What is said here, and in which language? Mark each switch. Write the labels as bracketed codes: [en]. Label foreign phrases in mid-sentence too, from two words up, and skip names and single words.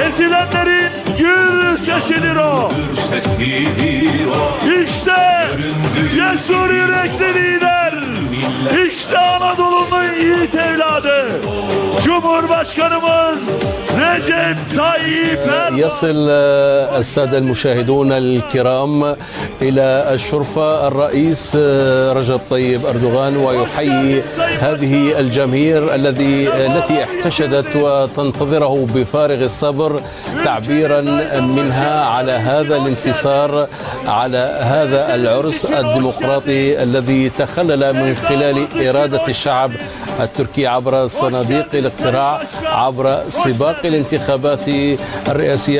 [tr] Ezilenlerin gür sesidir o. İşte cesur yürekli lider. İşte Anadolu'nun yiğit evladı. Cumhurbaşkanımız Recep Tayyip Erdoğan. [ar] يصل السادة المشاهدون الكرام إلى الشرفة الرئيس رجب طيب أردوغان ويحيي هذه الجماهير التي احتشدت وتنتظره بفارغ الصبر تعبيرا منها على هذا الانتصار، على هذا العرس الديمقراطي الذي تخلل من خلال إرادة الشعب التركي عبر صناديق الاقتراع، عبر سباق الانتخابات الرئاسية.